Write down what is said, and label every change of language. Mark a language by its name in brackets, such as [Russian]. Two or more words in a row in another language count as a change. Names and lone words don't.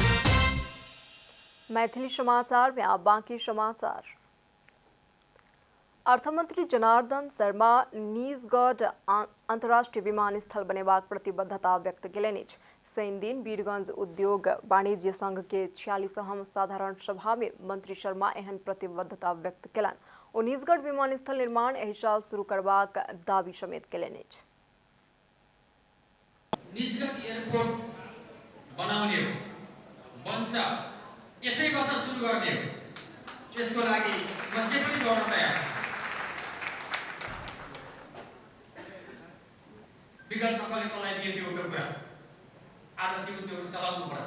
[Maithili] मैथिली समाचार में आप बाकी समाचार। अर्थमन्त्री जनार्दन शर्मा निजगढ अन्तर्राष्ट्रिय विमानस्थल बनेबाक प्रतिबद्धता व्यक्त केलनि अछि। शनि दिन वीरगंज उद्योग वाणिज्य संघ के 46वां साधारण सभा में मंत्री शर्मा एहन प्रतिबद्धता व्यक्त केलनि। ओ निजगढ विमानस्थल निर्माण एहि साल शुरू करबाक दावी समेत केलनि अछि। [Nepali] निजगढ एयरपोर्ट बनाउने हो, बन्छ, यसै वर्ष सुरु गर्ने हो। त्यसको लागि म जे पनि गर्न तयार छु। विगत कसले कसलाई दियो त्यो एउटा कुरा, आज त्यो चलाउनु पर्छ।